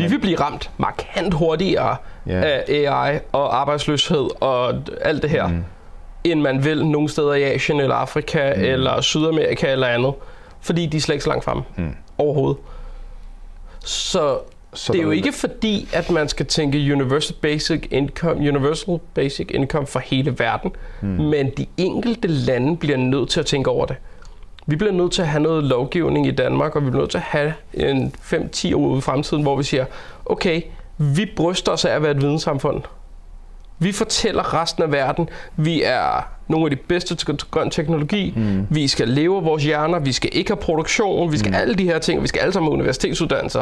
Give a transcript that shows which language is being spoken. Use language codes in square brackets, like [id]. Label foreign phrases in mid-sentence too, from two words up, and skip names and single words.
[da] Vi vil blive ramt markant hurtigere af AI og arbejdsløshed og alt det her, end man vil nogle steder i Asien eller Afrika eller Sydamerika eller andet, fordi de er slet ikke så langt fremme overhovedet. Så det er jo ikke fordi, at man skal tænke [en] universal basic income [da] for hele verden, men de enkelte lande bliver nødt til at tænke over det. Vi bliver nødt til at have noget lovgivning i Danmark, og vi bliver nødt til at have en 5-10 år ude i fremtiden, hvor vi siger, okay, vi bryster os af at være et videnssamfund. Vi fortæller resten af verden, vi er nogle af de bedste til grøn teknologi, vi skal leve af vores hjerner, vi skal ikke have produktion, vi skal alle de her ting, vi skal alle sammen have universitetsuddannelser.